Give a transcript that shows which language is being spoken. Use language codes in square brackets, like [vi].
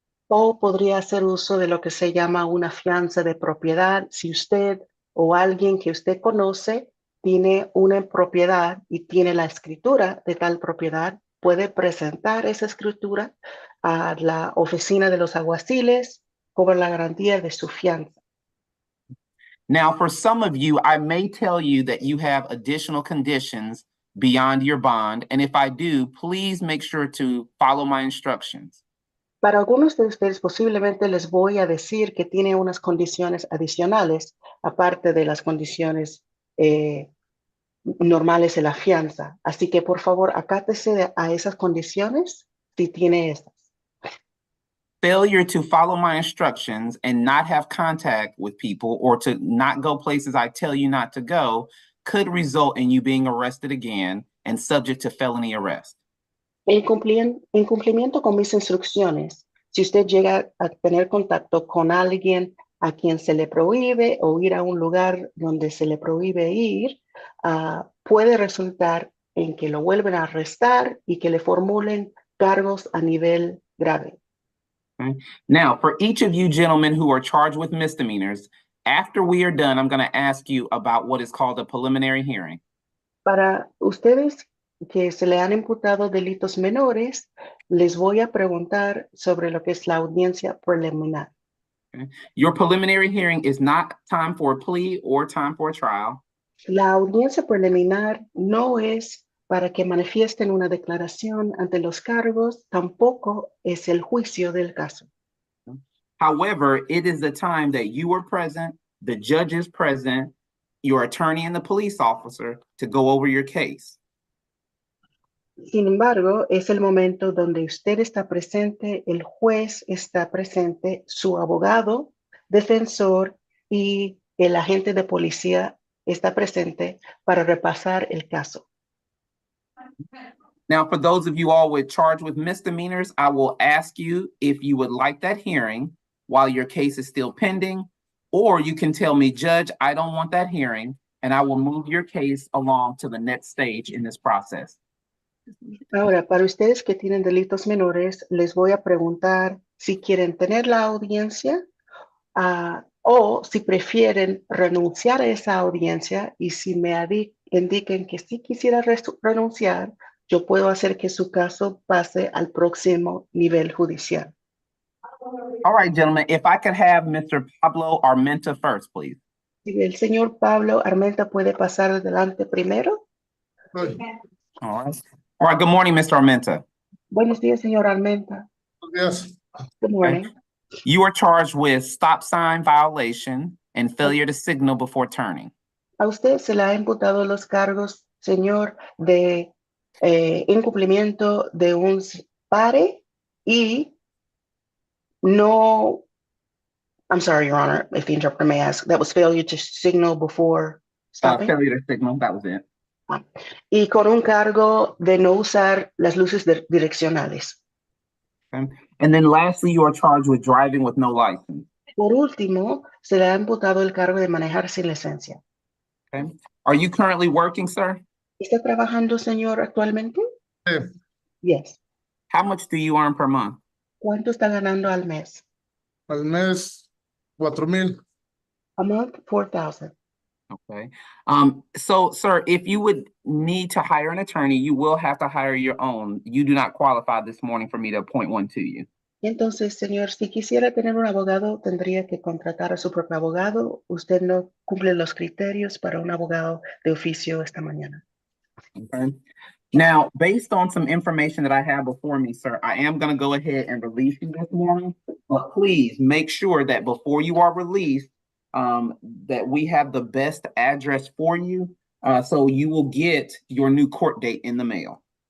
[es] O podría hacer uso de lo que se llama una fianza de propiedad. Si usted o alguien que usted conoce tiene una propiedad y tiene la escritura de tal propiedad, puede presentar esa escritura a la oficina de los alguaciles como la garantía de su fianza. [en] Now, for some of you, I may tell you that you have additional conditions beyond your bond. And if I do, please make sure to follow my instructions. [es] Para algunos de ustedes posiblemente les voy a decir que tiene unas condiciones adicionales, aparte de las condiciones normales de la fianza. Así que por favor, acátese a esas condiciones si tiene estas. [en] Failure to follow my instructions and not have contact with people or to not go places I tell you not to go could result in you being arrested again and subject to felony arrest. [es] En cumplimiento con mis instrucciones, si usted llega a tener contacto con alguien a quien se le prohíbe o ir a un lugar donde se le prohíbe ir, puede resultar en que lo vuelven a arrestar y que le formulen cargos a nivel grave. [en] Now, for each of you gentlemen who are charged with misdemeanors, after we are done, I'm going to ask you about what is called a preliminary hearing. [es] Para ustedes que se le han imputado delitos menores, les voy a preguntar sobre lo que es la audiencia preliminar. [en] Your preliminary hearing is not time for a plea or time for a trial. [es] La audiencia preliminar no es para que manifiesten una declaración ante los cargos, tampoco es el juicio del caso. [en] However, it is the time that you are present, the judge is present, your attorney and the police officer to go over your case. [es] Sin embargo, es el momento donde usted está presente, el juez está presente, su abogado, defensor y el agente de policía está presente para repasar el caso. [en] Now, for those of you all charged with misdemeanors, I will ask you if you would like that hearing while your case is still pending, or you can tell me, Judge, I don't want that hearing, and I will move your case along to the next stage in this process. [es] Ahora, para ustedes que tienen delitos menores, les voy a preguntar si quieren tener la audiencia o si prefieren renunciar a esa audiencia, y si me indiquen que sí quisiera renunciar, yo puedo hacer que su caso pase al próximo nivel judicial. [en] All right, gentlemen, if I could have Mr. Pablo Armenta first, please. [es] Si el señor Pablo Armenta puede pasar adelante primero. [en] All right. All right, good morning, Mr. Armenta. [es] Buenos días, señor Armenta. [en] Yes. Good morning. You are charged with stop sign violation and failure to signal before turning. [es] A usted se le ha imputado los cargos, señor, de incumplimiento de un pare y no, I'm sorry, Your Honor, if the interpreter may ask, that was failure to signal before stopping. [en] Failure to signal, that was it. [es] Y con un cargo de no usar las luces direccionales. [en] Okay. And then lastly, you are charged with driving with no license. [es] Por último, se le ha imputado el cargo de manejar sin licencia. [en] Okay. Are you currently working, sir? [es] ¿Está trabajando, señor, actualmente? Sí. [en] Yes. How much do you earn per month? [es] ¿Cuánto está ganando al mes? Al mes, 4,000. [en] A month, 4,000. Okay. So, sir, if you would need to hire an attorney, you will have to hire your own. You do not qualify this morning for me to appoint one to you. [es] Entonces, señor, si quisiera tener un abogado, tendría que contratar a su propio abogado. Usted no cumple los criterios para un abogado de oficio esta mañana. [en] Okay. Now, based on some information that I have before me, sir, I am going to go ahead and release you this morning. But please make sure that before you are released, that we have the best address for you. So you will get your new court date in the mail.